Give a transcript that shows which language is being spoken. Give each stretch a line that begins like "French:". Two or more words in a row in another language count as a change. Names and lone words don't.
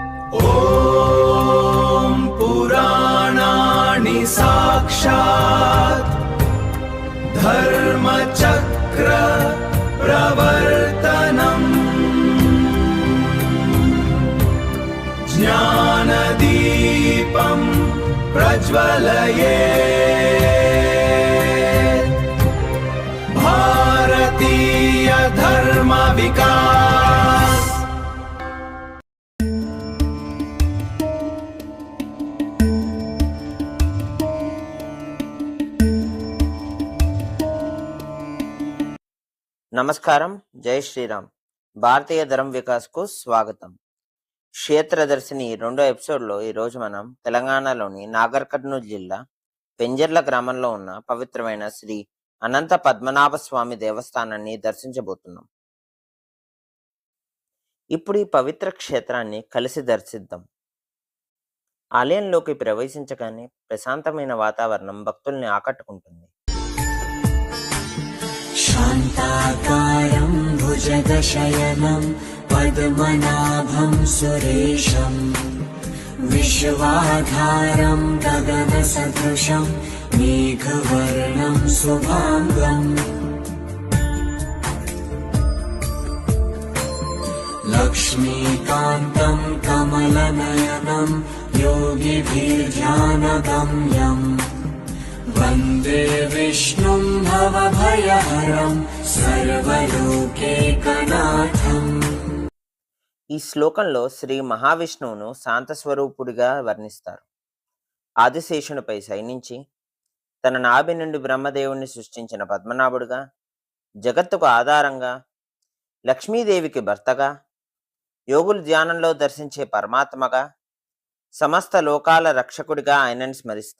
Sanskrit: ॐ पुराणानि साक्षात् धर्मचक्र प्रवर्तनम् ज्ञानदीपं प्रज्वलयेत् भारतीय धर्म विकास।
Telugu: నమస్కారం, జై శ్రీరామ్. భారతీయ ధర్మ వికాస్కు స్వాగతం. క్షేత్రదర్శిని రెండో ఎపిసోడ్లో ఈరోజు మనం తెలంగాణలోని నాగర్ కర్నూలు జిల్లా పెంజర్ల గ్రామంలో ఉన్న పవిత్రమైన శ్రీ అనంత పద్మనాభ స్వామి దేవస్థానాన్ని దర్శించబోతున్నాం. ఇప్పుడు ఈ పవిత్ర క్షేత్రాన్ని కలిసి దర్శిద్దాం. ఆలయంలోకి ప్రవేశించగానే ప్రశాంతమైన వాతావరణం భక్తుల్ని ఆకట్టుకుంటుంది.
Sanskrit: शान्ताकारं भुजगशयनं पद्मनाभं सुरेशं विश्वाधारं गगनसदृशं मेघवर्णं शुभाङ्गम् लक्ष्मीकान्तं कमलनयनं योगिभिर्ध्यानगम्यम् वन्दे विष्णुं भवभयहरं सर्वलोकैकनाथम्.
Telugu: ఈ శ్లోకంలో శ్రీ మహావిష్ణువును శాంతస్వరూపుడిగా వర్ణిస్తారు. ఆదిశేషునిపై శయనించి తన నాభి నుండి బ్రహ్మదేవుణ్ణి సృష్టించిన పద్మనాభుడుగా, జగత్తుకు ఆధారంగా, లక్ష్మీదేవికి భర్తగా, యోగులు ధ్యానంలో దర్శించే పరమాత్మగా, సమస్త లోకాల రక్షకుడిగా ఆయనని స్మరిస్తాం.